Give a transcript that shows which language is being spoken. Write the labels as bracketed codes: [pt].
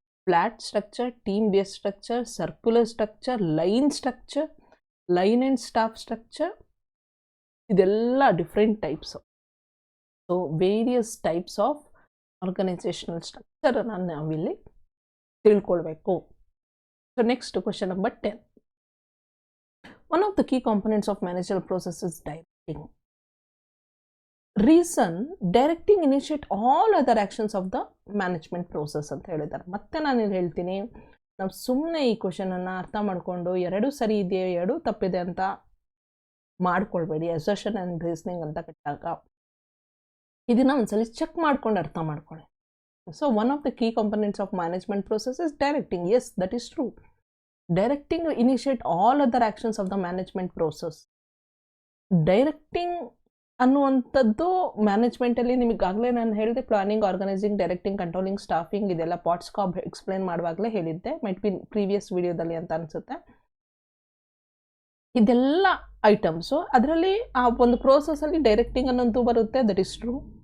[kn] Flat structure, team base structure, circular structure, line structure, line and staff structure, ಇದೆಲ್ಲ different types. So various types of organisational ಸ್ಟ್ರಕ್ಚರನ್ನು ನಾವಿಲ್ಲಿ ತಿಳ್ಕೊಳ್ಬೇಕು. [en] So next question number 10. One of the key components of managerial process is directing. Reason, directing initiate all other actions of the management process [kn] ಅಂತ ಹೇಳಿದ್ದಾರೆ. ಮತ್ತೆ ನಾನು ಇಲ್ಲಿ ಹೇಳ್ತೀನಿ, ನಾವು ಸುಮ್ಮನೆ ಈ ಕ್ವೆಶನನ್ನು ಅರ್ಥ ಮಾಡಿಕೊಂಡು 2 ಸರಿ ಇದೆ 2 ತಪ್ಪಿದೆ ಅಂತ ಮಾಡ್ಕೊಳ್ಬೇಡಿ. ಅಸರ್ಷನ್ ಆ್ಯಂಡ್ ರೀಸನಿಂಗ್ ಅಂತ ಕಟ್ಟಾಗ ಇದನ್ನು ಒಂದ್ಸಲಿ ಚೆಕ್ ಮಾಡ್ಕೊಂಡು ಅರ್ಥ ಮಾಡ್ಕೊಳ್ಳಿ. [en] So one of the key components of management process is directing. Yes, that is true. Directing initiate all other actions of the management process. Directing [kn] ಅನ್ನುವಂಥದ್ದು ಮ್ಯಾನೇಜ್ಮೆಂಟಲ್ಲಿ ನಿಮಗಾಗಲೇ ನಾನು ಹೇಳಿದೆ, planning, organising, directing, controlling, staffing, ಇದೆಲ್ಲ ಪಾಟ್ಸ್ಕಾಬ್ explain ಮಾಡುವಾಗಲೇ ಹೇಳಿದ್ದೆ, [en] might be previous [kn] ವಿಡಿಯೋದಲ್ಲಿ ಅಂತ ಅನಿಸುತ್ತೆ. ಇದೆಲ್ಲ items ಅದರಲ್ಲಿ ಆ ಒಂದು ಪ್ರೋಸೆಸ್ಸಲ್ಲಿ ಡೈರೆಕ್ಟಿಂಗ್ ಅನ್ನೋದು ಬರುತ್ತೆ, [en] That is true.